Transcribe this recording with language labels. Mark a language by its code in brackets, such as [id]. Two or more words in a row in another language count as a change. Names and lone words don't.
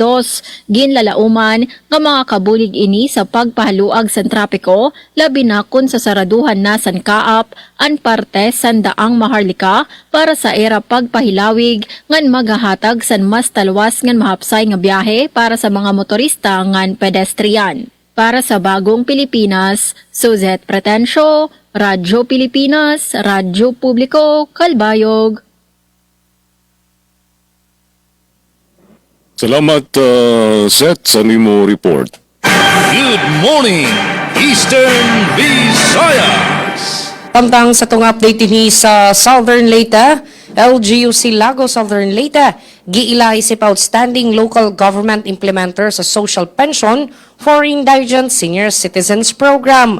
[war] Ginlalauman nga mga kabulig ini sa pagpahaluag sa trapiko, labi na kun sa saraduhan na san kaap ang parte sa daang Maharlika para sa era pagpahilawig ngan magahatag san mas talwas ngan mahapsay nga biyahe para sa mga motorista ngan pedestrian. Para sa Bagong Pilipinas, Suzette Pretencio, Radyo Pilipinas, Radyo Publiko, Calbayog. Salamat, Seth, sa nimo report. [en] Good morning, Eastern Visayas! [ceb] Tamtang sa tong update ni sa Southern Leyte, LGUC Lago Southern Leyte, giila isip [en] outstanding local government implementer [ceb] sa [en] social pension for indigent senior citizens program.